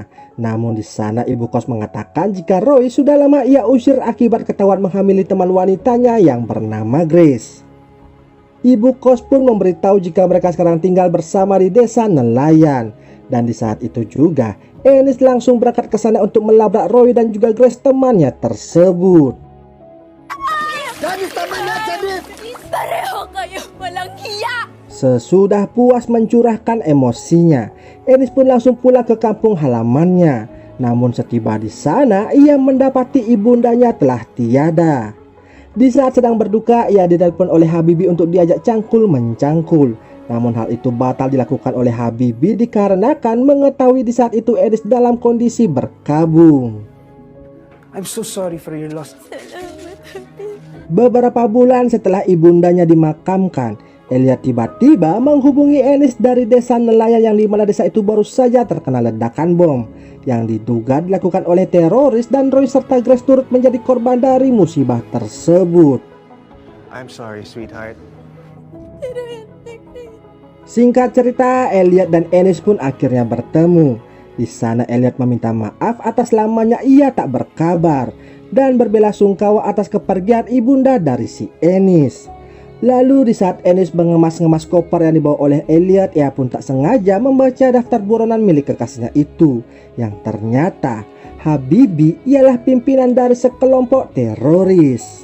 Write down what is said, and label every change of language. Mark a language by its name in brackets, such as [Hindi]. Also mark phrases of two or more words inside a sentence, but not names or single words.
[Indonesian] Namun di sana ibu kos mengatakan jika Roy sudah lama ia usir akibat ketahuan menghamili teman wanitanya yang bernama Grace. Ibu kos pun memberitahu jika mereka sekarang tinggal bersama di desa nelayan. Dan di saat itu juga, Ennis langsung berangkat ke sana untuk melabrak Roy dan juga Grace temannya tersebut. [Filipino] Pareho kayo, walang hiya! [Indonesian] Sesudah puas mencurahkan emosinya, Ennis pun langsung pulang ke kampung halamannya. Namun setiba di sana, ia mendapati ibundanya telah tiada. Di saat sedang berduka, ia ditelepon oleh Habibi untuk diajak cangkul mencangkul. Namun hal itu batal dilakukan oleh Habibi dikarenakan mengetahui di saat itu Ennis dalam kondisi berkabung. [English] I'm so sorry for your loss. [Indonesian] Beberapa bulan setelah ibundanya dimakamkan, Elliot tiba-tiba menghubungi Ennis dari desa nelayan yang dimana desa itu baru saja terkena ledakan bom yang diduga dilakukan oleh teroris dan Roy serta Grace turut menjadi korban dari musibah tersebut. [English] I'm sorry, sweetheart. [Indonesian] Singkat cerita, Elliot dan Ennis pun akhirnya bertemu. Di sana Elliot meminta maaf atas lamanya ia tak berkabar dan berbelasungkawa atas kepergian ibunda dari si Ennis. Lalu di saat Ennis mengemas-ngemas koper yang dibawa oleh Elliot, ia pun tak sengaja membaca daftar buronan milik kekasihnya itu, yang ternyata Habibi ialah pimpinan dari sekelompok teroris.